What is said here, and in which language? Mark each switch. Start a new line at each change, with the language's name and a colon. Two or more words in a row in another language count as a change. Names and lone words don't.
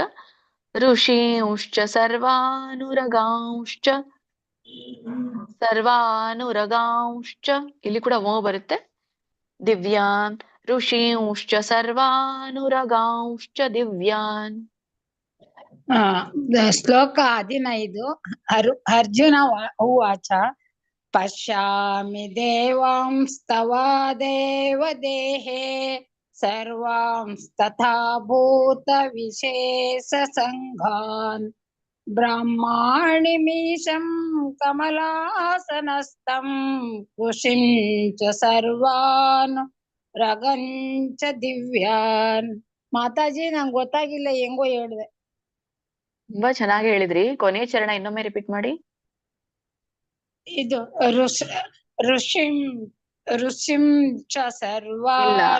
Sanskrit: ಋಷೀಂಶ್ಚ ಸರ್ವಾನುರಗಾಂಶ್ಚ
Kannada: ಇಲ್ಲಿ ಕೂಡ ವ ಬರುತ್ತೆ.
Sanskrit: ದಿವ್ಯಾನ್ ಋಷೀಂಶ್ಚ ಸರ್ವಾನುರಗಾಂಶ್ಚ ದಿವ್ಯಾನ್.
Kannada: ಶ್ಲೋಕ 15.
Sanskrit: ಅರ್ಜುನ ಉವಾಚ ಪಶ್ಯಾಮಿ ದೇವಾಂಸ್ತವ ದೇವದೇಹೇ ಸರ್ವಾಂಸ್ತಥಾ ಭೂತ ವಿಶೇಷ ಸಂಘಾನ್ ಬ್ರಹ್ಮಾಣಿಮೀಶಂ ಕಮಲಾಸನಸ್ಥಂ ಋಷಿಂ ಚ ಸರ್ವಾನ್ ರಗಂಚ ದಿವ್ಯಾನ್.
Kannada: ಮಾತಾಜಿ ನಂಗೆ ಗೊತ್ತಾಗಿಲ್ಲ, ಹೆಂಗೋ ಹೇಳಿದೆ. ತುಂಬಾ ಚೆನ್ನಾಗಿ ಹೇಳಿದ್ರಿ. ಕೊನೆಯ ಚರಣ ಇನ್ನೊಮ್ಮೆ ರಿಪೀಟ್ ಮಾಡಿ.
Sanskrit: ಇದು ಋಷಿಂ ಚ ಸರ್ವಾನ್.